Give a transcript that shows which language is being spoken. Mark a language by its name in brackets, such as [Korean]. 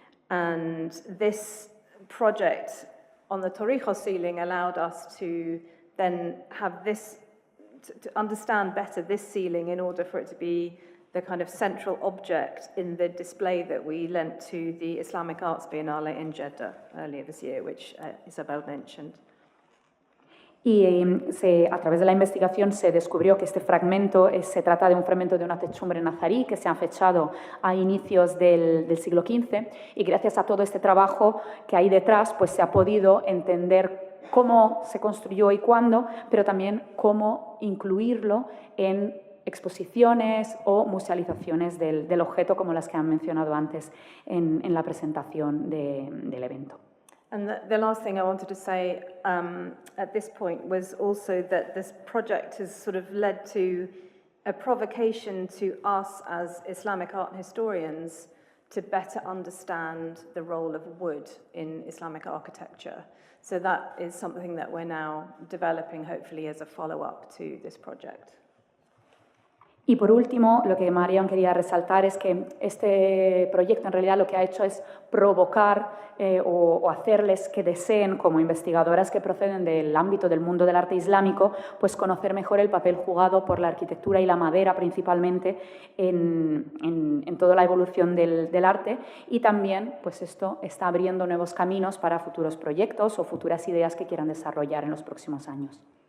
[English] And this project on the Torrijos ceiling allowed us to then have this, to understand better this ceiling in order for it to be the kind of central object in the display that we lent to the Islamic Arts Biennale in Jeddah earlier this year, which Isabel mentioned. [Spanish] Y a través de la investigación se descubrió que este fragmento se trata de un fragmento de una techumbre nazarí que se ha fechado a inicios del siglo XV, y gracias a todo este trabajo que hay detrás pues se ha podido entender cómo se construyó y cuándo, pero también cómo incluirlo en exposiciones o musealizaciones del objeto como las que han mencionado antes en la presentación del evento. [English] And the last thing I wanted to say at this point was also that this project has sort of led to a provocation to us as Islamic art historians to better understand the role of wood in Islamic architecture. So that is something that we're now developing, hopefully, as a follow-up to this project. [Spanish] Y por último, lo que Mariam quería resaltar es que este proyecto en realidad lo que ha hecho es provocar o hacerles que deseen, como investigadoras que proceden del ámbito del mundo del arte islámico, pues conocer mejor el papel jugado por la arquitectura y la madera principalmente en toda la evolución del arte, y también pues esto está abriendo nuevos caminos para futuros proyectos o futuras ideas que quieran desarrollar en los próximos años.